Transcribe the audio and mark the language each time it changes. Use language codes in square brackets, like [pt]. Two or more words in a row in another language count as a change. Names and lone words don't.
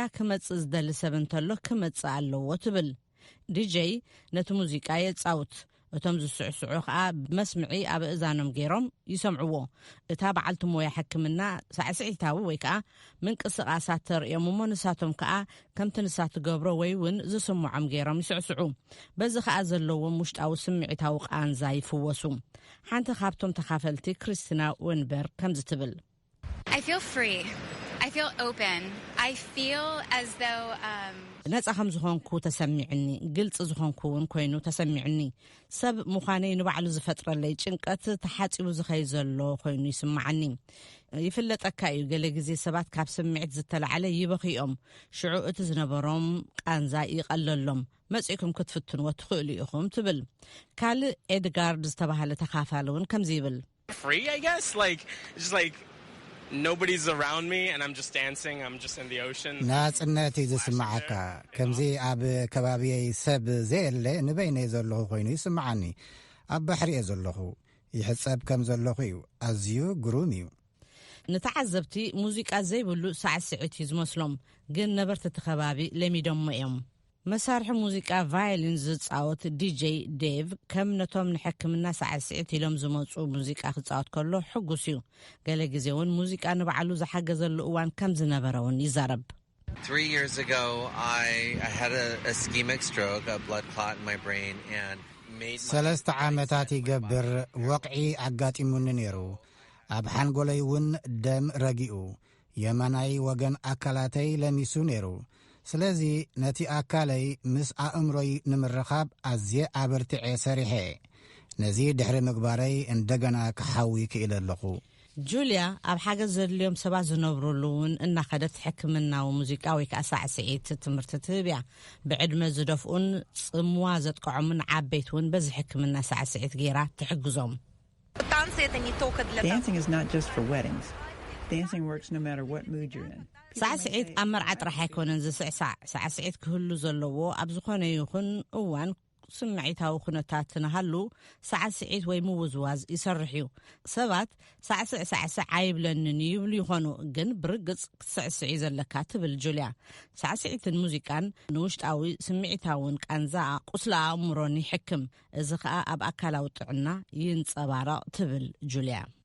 [ti] ክመጽእ ዝደሊ ሰብ እንተሎ ክመጽእ ኣለዎ ትብል። ዲጄ ነቲ ሙዚቃ የጻውት እቶም ዝስዕስዑ ከዓ መስምዒ ኣብ እዛኖም ገይሮም ይሰምዕዎ። እታ በዓልቲ ሞያ ሕክምና ሳዕስዒታዊ ወይ ከዓ ምንቅስቃሳት ተርእዮም እሞ ንሳቶም ከዓ ከምቲ ንሳት ገብሮ ወይ እውን ዝስምዖም ገይሮም ይስዕስዑ። በዚ ከዓ ዘለዎም ውሽጣዊ ስምዒታዊ ቃንዛ ይፍወሱ። ሓንቲ ካብቶም ተኻፈልቲ ክሪስቲና ወንበር ከም ዝትብል [en] I feel free. I feel open. I feel as though [ti] ነፃ ከም ዝኾንኩ ተሰሚዕኒ፣ ግልጽ ዝኾንኩ እውን ኮይኑ ተሰሚዕኒ። ሰብ ምዃነይ ንባዕሉ ዝፈጥረለይ ጭንቀት ተሓፂቡ ዝኸይ ዘሎ ኮይኑ ይስማዓኒ። ይፍለጠካ እዩ ገለ ግዜ ሰባት ካብ ስምዒት ዝተለዓለ ይበኺኦም፣ ሽዑ እቲ ዝነበሮም ቃንዛ ይቐለሎም። መጺኩም ክትፍትንዎ ትኽእሉ ኢኹም ትብል። ካልእ ኤድጋርድ ዝተባሃለ ተኻፋሊ እውን ከምዚ ይብል [en] free, I guess, just nobody's around me and I'm just dancing, I'm just in the ocean. [ti] ናጽነት ዝስማዓካ ከምዚ ኣብ ከባቢይ ሰብ ዘየለ ንበይነይ ዘለኹ ኮይኑ ይስማዓኒ። ኣብ ባሕሪ እየ ዘለኹ ይሕጸብ ከም ዘለኹ እዩ። ኣዝዩ ግሩም እዩ። ንተዓዘብቲ ሙዚቃ ዘይብሉ ሳዕስዒት እዩ ዝመስሎም፣ ግን ነበርቲ እቲ ከባቢ ለሚዶሞ እዮም። መሳርሒ ሙዚቃ ቫዮሊን ዝጻወት ዲጄ ዴቭ ከም ነቶም ንሕክምና ሳዕስዒት ኢሎም ዝመጹ ሙዚቃ ክጻወት ከሎ ሕጉስ እዩ። ገለ ግዜ እውን ሙዚቃ ንባዕሉ ዝሓገዘሉ እዋን ከም ዝነበረ እውን ይዛረብ። [en] 3 years ago, I had a ischemic stroke, a blood clot in my brain, and made my... [ti] 3 ዓመታት ይገብር ወቕዒ ኣጋጢሙኒ ነይሩ። ኣብ ሓንጎለይ እውን ደም ረጊኡ የመናይ ወገን ኣካላተይ ለሚሱ ነይሩ። ስለዚ ነቲ ኣካለይ ምስ ኣእምሮይ ንምርኻብ ኣዝየ ኣበርቲዐ ሰሪሐ። ነዚ ድሕሪ ምግባረይ እንደገና ክሓዊ ክኢለ ኣለኹ። ጁልያ ኣብ ሓገዝ ዘድልዮም ሰባት ዝነብሩሉውን እናኸደት ሕክምናዊ ሙዚቃዊ ከሳዕስዒት ትምህርቲ ትህብያ ብዕድመ ዝደፍኡን ጽምዋ ዘጥቅዖምን ዓበይት እውን በዚ ሕክምና ሳዕስዒት ገይራ ትሕግዞም [en] Dancing is not just for weddings. Dancing works no matter what mood you're in. [ti] ሳዕስዒት ኣብ መርዓ ጥራሕ ኣይኮነን ዝስዕሳዕ ሳዕስዒት ክህሉ ዘለዎ ኣብ ዝኾነ ይኹን እዋን ስምዒታዊ ኩነታት ንሃሉ ሳዕስዒት ወይ ምውዝዋዝ ይሰርሕ እዩ ሰባት ሳዕስዕ ኣይብለንን ይብሉ ይኾኑ ግን ብርግጽ ክትስዕስዒ ዘለካ ትብል ጁልያ ሳዕስዒትን ሙዚቃን ንውሽጣዊ ስምዒታውን ቃንዛ ቁስላ ኣእምሮን ይሕክም እዚ ከዓ ኣብ ኣካላዊ ጥዕና ይንጸባረቕ ትብል ጁልያ